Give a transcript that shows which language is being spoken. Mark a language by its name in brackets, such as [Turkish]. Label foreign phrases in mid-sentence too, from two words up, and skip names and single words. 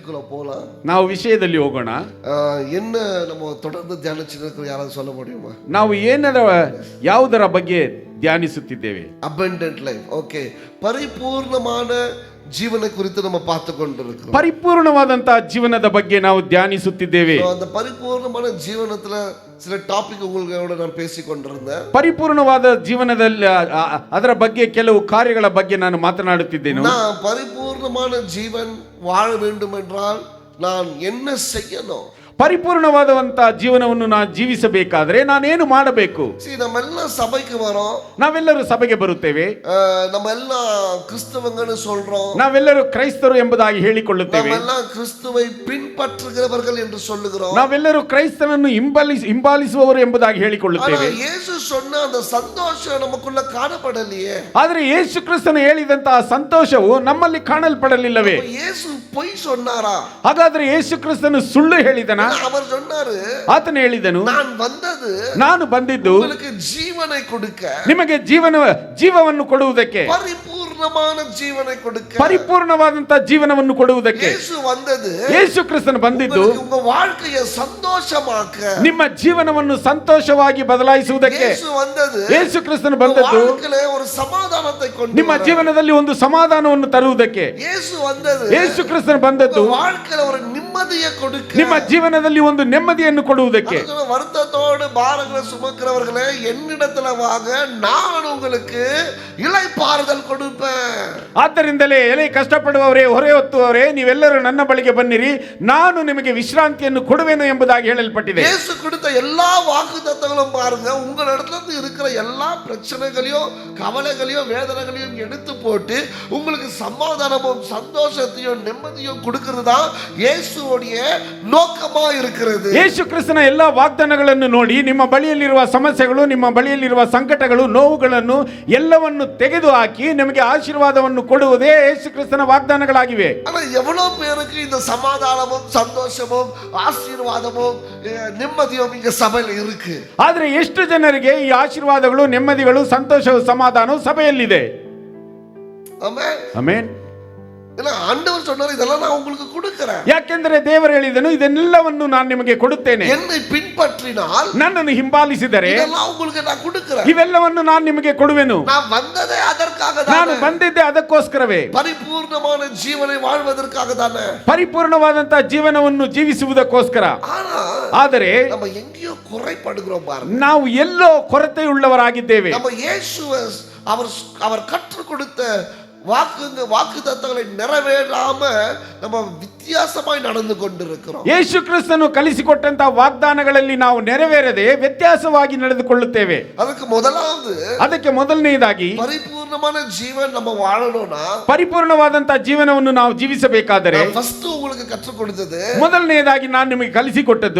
[Tamil] போலாம். [Kannada] ನಾವು ವಿಷಯದಲ್ಲಿ ಹೋಗೋಣ. [Tamil] என்ன நம்ம தொடர்ந்து தியானிச்சிருக்கோம், யாராவது சொல்ல முடியுமா? [Kannada] ನಾವು ಯಾವುದರ ಬಗ್ಗೆ ಧ್ಯಾನಿಸುತ್ತಿದ್ದೇವೆ? [English] abundant life. [Tamil] ஓகே, பரிபூர்ணமான ஜீவன் குறித்து நம்ம பார்த்து கொண்டிருக்கிறோம். [Kannada] ಪರಿಪೂರ್ಣವಾದಂತಹ ಜೀವನದ ಬಗ್ಗೆ ನಾವು ಧ್ಯಾನಿಸುತ್ತಿದ್ದೇವೆ. [Tamil] அந்த பரிபூர்ணமான ஜீவனத்துல சில டாபிக் உங்களோட நான் பேசி கொண்டிருந்தேன். [Kannada] ಪರಿಪೂರ್ಣವಾದ ಜೀವನದಲ್ಲಿ ಅದರ ಬಗ್ಗೆ ಕೆಲವು ಕಾರ್ಯಗಳ ಬಗ್ಗೆ ನಾನು ಮಾತನಾಡುತ್ತಿದ್ದೇನೆ. [Tamil] நான் பரிபூர்ணமான ஜீவன் வாழ வேண்டும் என்றால் நான் என்ன செய்யணும்? [Kannada] ಪರಿಪೂರ್ಣವಾದಂತಹ ಜೀವನವನ್ನು ನಾನು ಜೀವಿಸಬೇಕಾದ್ರೆ ನಾನೇನು ಮಾಡಬೇಕು? [Tamil] நம்மெல்லாம் சபைக்கு வரோம், [Kannada] ನಾವೆಲ್ಲರೂ ಸಭೆಗೆ ಬರುತ್ತೇವೆ, [Tamil] நம்மெல்லாம் கிறிஸ்தவங்கன்னு சொல்றோம், [Kannada] ನಾವೆಲ್ಲರೂ ಕ್ರೈಸ್ತರು ಎಂಬುದಾಗಿ ಹೇಳಿಕೊಳ್ಳುತ್ತೇವೆ, [Tamil] நம்மெல்லாம் கிறிஸ்துவை பின்பற்றுகிறவர்கள் என்று சொல்லுகிறோம், [Kannada] ನಾವೆಲ್ಲರೂ ಕ್ರೈಸ್ತನನ್ನು ಹಿಂಬಾಲಿಸುವವರು ಎಂಬುದಾಗಿ ಹೇಳಿಕೊಳ್ಳುತ್ತೇವೆ. [Tamil] ಯೇಸು சொன்ன அந்த சந்தோஷம் நமக்குள்ள காணப்படலையே. [Kannada] ಆದರೆ ಯೇಸು ಕ್ರಿಸ್ತನು ಹೇಳಿದಂತಹ ಸಂತೋಷವು ನಮ್ಮಲ್ಲಿ ಕಾಣಲ್ಪಡಲಿಲ್ಲವೇ? [Tamil] ಯೇಸು பொய் சொன்னாரா? [Kannada] ಹಾಗಾದ್ರೆ ಯೇಸು ಕ್ರಿಸ್ತನು ಸುಳ್ಳು ಹೇಳಿದನಾ? [Tamil] அவர் சொன்னாரு, [Kannada] ಆತನು ಹೇಳಿದನು, ನಾನು ಬಂದಿದ್ದು [Tamil] ஜீவன் கொடுக்க, [Kannada] ನಿಮಗೆ ಜೀವವನ್ನು ಕೊಡುವುದಕ್ಕೆ, [Tamil] பரிபூர்ணமான ஜீவன் கொடுக்க, [Kannada] ಪರಿಪೂರ್ಣವಾದಂತಹ ಜೀವನವನ್ನು ಕೊಡುವುದಕ್ಕೆ. ಯೇಸು ಕ್ರಿಸ್ತನು ಬಂದಿದ್ದು [Tamil] ಉங்க வாழ்க்கையை ಸಂತೋಷமாக்க, [Kannada] ನಿಮ್ಮ ಜೀವನವನ್ನು ಸಂತೋಷವಾಗಿ ಬದಲಾಯಿಸುವುದಕ್ಕೆ. ಯೇಸು ಕ್ರಿಸ್ತನು ಬಂದದ್ದು [Tamil] ஒரு ಸಮಾಧಾನத்தை கொண்டு, [Kannada] ನಿಮ್ಮ ಜೀವನದಲ್ಲಿ ಒಂದು ಸಮಾಧಾನವನ್ನು ತರುವುದಕ್ಕೆ. ಯೇಸು ಕ್ರಿಸ್ತನು ಬಂದದ್ದು [Tamil] வாழ்க்கையில ஒரு நிம்மதியை கொடுக்க, [Kannada] ನಿಮ್ಮ ಜೀವನದಲ್ಲಿ ಒಂದು ನೆಮ್ಮದಿಯನ್ನು ಕೊಡುವುದಕ್ಕೆ. [Tamil] வருத்தத்தோடு பாரங்களை சுமக்கிறவர்களே என்னிடத்துல வாங்க, நான் உங்களுக்கு இளைப்பாறுதல் கொடுப்பேன். [Kannada] ಆದ್ದರಿಂದಲೇ ಎಲೆ ಕಷ್ಟಪಡುವವರೇ, ಹೊರೆ ಹೊತ್ತುವವರೇ, ನೀವೆಲ್ಲರೂ ನನ್ನ ಬಳಿಗೆ ಬನ್ನಿರಿ, ನಾನು ನಿಮಗೆ ವಿಶ್ರಾಂತಿಯನ್ನು ಕೊಡುವೆನು ಎಂಬುದಾಗಿ ಹೇಳಲ್ಪಟ್ಟಿದೆ. [Tamil] ಯೇಸು கொடுத்த எல்லா வாக்குத்தத்தங்களும் பாருங்க, உங்களிடத்துல இருந்து இருக்கிற எல்லா பிரச்சனைகளையும் கவலைகளையும் வேதனைகளையும் எடுத்து போட்டு உங்களுக்கு சமாதானமும் சந்தோஷத்தையும் நிம்மதியும் கொடுக்கிறது தான் இயேசுவுடைய நோக்கமா இருக்கிறது. [Kannada] ಯೇಸು ಕ್ರಿಸ್ತನ ಎಲ್ಲಾ ವಾಗ್ದಾನಗಳನ್ನು ನೋಡಿ, ನಿಮ್ಮ ಬಳಿಯಲ್ಲಿರುವ ಸಮಸ್ಯೆಗಳು, ನಿಮ್ಮ ಬಳಿಯಲ್ಲಿರುವ ಸಂಕಟಗಳು, ನೋವುಗಳನ್ನು ಎಲ್ಲವನ್ನು ತೆಗೆದು ಹಾಕಿ ನಿಮಗೆ ಆಶೀರ್ವಾದವನ್ನು ಕೊಡುವುದೇ ಯೇಸು ಕ್ರಿಸ್ತನ ವಾಗ್ದಾನಗಳಾಗಿವೆ. [Tamil] ಆದ್ರೆ ಎவ்வளவு பேருக்கு இந்த சமாதானமும் சந்தோஷமும் ஆசீர்வாதமும் நிம்மதியும் இங்க சபையில இருக்கு? [Kannada] ಆದ್ರೆ ಎಷ್ಟು ಜನರಿಗೆ ಈ ಆಶೀರ್ವಾದಗಳು, ನೆಮ್ಮದಿಗಳು, ಸಂತೋಷವು, ಸಮಾಧಾನವು ಸಭೆಯಲ್ಲಿದೆ? ಆಮೆನ್, ಆಮೆನ್. [Tamil] ஆண்டவர் சொன்னார், இதெல்லாம் நான் உங்களுக்கு கொடுக்கிறேன். [Kannada] ಯಾಕೆಂದರೆ ದೇವರು ಹೇಳಿದನು, ಇದೆಲ್ಲವನ್ನು ನಾನು ನಿಮಗೆ ಕೊಡುತ್ತೇನೆ. [Tamil] என்னை பின்பற்றினால், [Kannada] ನನ್ನನ್ನು ಹಿಂಬಾಲಿಸಿದರೆ [Tamil] இதெல்லாம் உங்களுக்கு நான் கொடுக்கிறேன். [Kannada] ಇವೆಲ್ಲವನ್ನು ನಾನು ನಿಮಗೆ ಕೊಡುವೆನು. [Tamil] நான் வந்ததே அதற்காக தான். [Kannada] ನಾನು ಬಂದಿದ್ದೆ ಅದಕ್ಕೋಸ್ಕರವೇ. [Tamil] பரிபூர்ணமான ஜீவன் வாழ்வதற்காக தானே. [Kannada] ಪರಿಪೂರ್ಣವಾದಂತಹ ಜೀವನವನ್ನು ಜೀವಿಸುವುದಕ್ಕೋಸ್ಕರ. ಆದರೆ [Tamil] நம்ம எங்கேயோ குறைபடுகிறோம் பாருங்க. [Kannada] ನಾವು ಎಲ್ಲೋ ಕೊರತೆಯುಳ್ಳವರಾಗಿದ್ದೇವೆ. [Tamil] நம்ம இயேசுவை அவர் கற்றுக் கொடுத்த வாக்கு தத்தங்களை நிறைவேறாம நம்ம வித்தியாசமாய் நடந்து கொண்டிருக்கிறோம். [Kannada] ಯೇಸು ಕ್ರಿಸ್ತನು ಕಲಿಸಿಕೊಟ್ಟಂತಹ ವಾಗ್ದಾನಗಳಲ್ಲಿ ನಾವು ನೆರವೇರದೆ ವ್ಯತ್ಯಾಸವಾಗಿ ನಡೆದುಕೊಳ್ಳುತ್ತೇವೆ. ಅದಕ್ಕೆ ಮೊದಲನೆಯದಾಗಿ [Tamil] பரிபூர்ணமான ஜீவன் நம்ம வாழணும்னா, [Kannada] ಪರಿಪೂರ್ಣವಾದಂತಹ ಜೀವನವನ್ನು ನಾವು ಜೀವಿಸಬೇಕಾದರೆ [Tamil] ಫಸ್ಟ್ உங்களுக்கு ಕற்றுக் கொடுத்தது, [Kannada] ಮೊದಲನೆಯದಾಗಿ ನಾನು ನಿಮಗೆ ಕಲಿಸಿಕೊಟ್ಟದ್ದು,